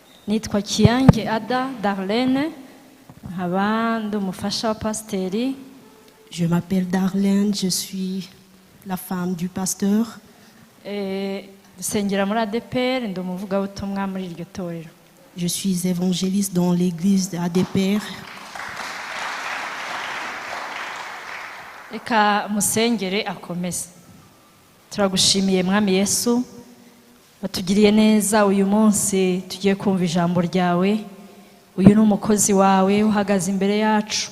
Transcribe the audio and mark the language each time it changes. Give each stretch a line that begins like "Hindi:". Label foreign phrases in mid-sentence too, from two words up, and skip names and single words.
Kinyarwanda: Nitwa Kiyange Ada Darlene, nkaba ndi umufasha wa pasiteri.
French: Je m'appelle Darlene, je suis la femme du pasteur.
Kinyarwanda: Dusengera muri ADPR, ndi umuvugabutumwa muri iryo torero.
French: Je suis évangéliste dans l'église d'ADPR.
Kinyarwanda: Reka musengere akomeze. Turagushimiye Mwami Yesu, watugiriye neza uyu munsi tugiye kumva ijambo ryawe. Uyu ni umukozi wawe uhagaze imbere yacu.